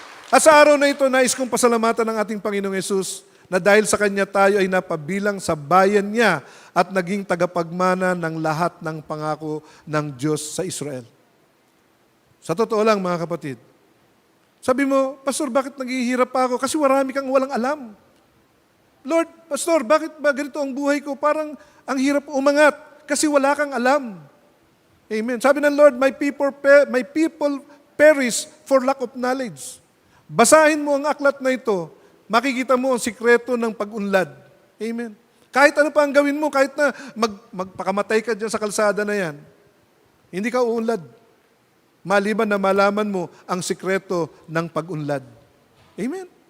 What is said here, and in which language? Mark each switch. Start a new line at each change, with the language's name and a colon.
Filipino: At sa araw na ito, nais kong pasalamatan ng ating Panginoong Yesus na dahil sa Kanya tayo ay napabilang sa bayan niya at naging tagapagmana ng lahat ng pangako ng Diyos sa Israel. Sa totoo lang, mga kapatid, sabi mo, Pastor, bakit naghihirap pa ako? Kasi marami kang walang alam. Lord, Pastor, bakit ba ganito ang buhay ko? Parang ang hirap umangat kasi wala kang alam. Amen.
English: Sabi ng Lord, my people perish for lack of knowledge.
Filipino: Basahin mo ang aklat na ito, makikita mo ang sikreto ng pag-unlad. Amen. Kahit ano pa ang gawin mo, kahit na magpakamatay ka dyan sa kalsada na yan, hindi ka uunlad. Maliban na malaman mo ang sikreto ng pag-unlad. Amen.